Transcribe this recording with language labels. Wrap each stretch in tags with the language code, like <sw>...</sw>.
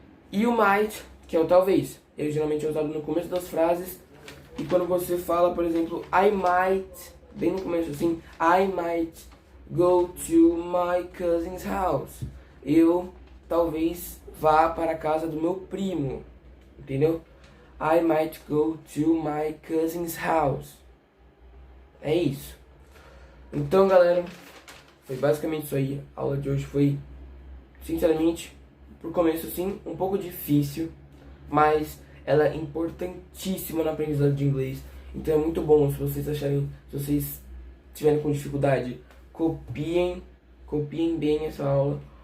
<pt>E o might, que é o talvez. Ele geralmente é usado no começo das frases. E quando você fala, por exemplo,</pt> <en>I might, bem no começo assim, I might go to my cousin's house.</en> <pt>Eu talvez vá para a casa do meu primo. Entendeu?</pt> <en>I might go to my cousin's house.</en> <pt>É isso. Então, galera, foi basicamente isso aí. A aula de hoje foi, sinceramente, por começo, sim, um pouco difícil, mas ela é importantíssima na aprendizagem de inglês. Então é muito bom, se vocês tiverem com dificuldade, copiem bem essa aula.</pt>